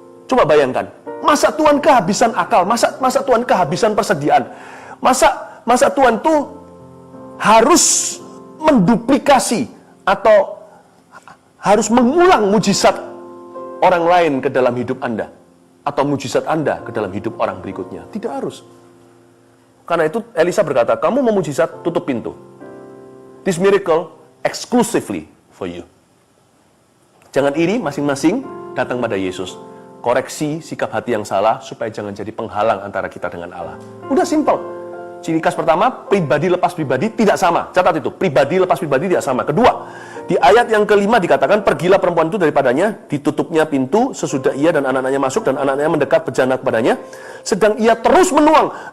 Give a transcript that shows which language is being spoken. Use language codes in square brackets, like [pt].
[id] Coba bayangkan, masa Tuhan kehabisan akal, masa Tuhan kehabisan persediaan, masa Tuhan tuh harus menduplikasi atau harus mengulang mujizat orang lain ke dalam hidup Anda, atau mujizat Anda ke dalam hidup orang berikutnya. Tidak harus. Karena itu Elisa berkata, kamu mau mujizat, tutup pintu. [en] This miracle exclusively for you. [id] Jangan iri, masing-masing datang pada Yesus. Koreksi sikap hati yang salah supaya jangan jadi penghalang antara kita dengan Allah. Udah simple. Ciri khas pertama, pribadi lepas pribadi tidak sama. Catat itu, pribadi lepas pribadi tidak sama. Kedua, di ayat yang kelima dikatakan, pergilah perempuan itu daripadanya, ditutupnya pintu, sesudah ia dan anak-anaknya masuk, dan anak-anaknya mendekat berjana kepadanya, sedang ia terus menuang.